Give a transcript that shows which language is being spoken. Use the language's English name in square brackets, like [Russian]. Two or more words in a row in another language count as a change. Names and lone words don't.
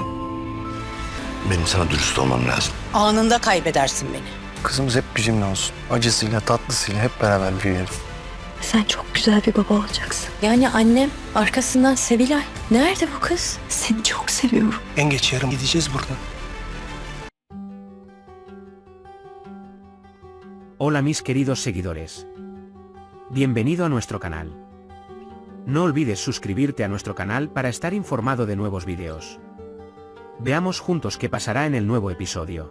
[Turkish] Benim sana dürüst olmam lazım. Anında kaybedersin beni. Kızımız hep bizimle olsun. Acısıyla tatlısıyla hep beraber büyüyelim. Sen çok güzel bir baba olacaksın. Yani annem, arkasından Sevilay. Nerede bu kız? Seni çok seviyorum. En geç yarın gideceğiz buradan. [Spanish] Hola mis queridos seguidores. Bienvenido a nuestro canal. No olvides suscribirte a nuestro canal para estar informado de nuevos videos. Veamos juntos qué pasará en el nuevo episodio.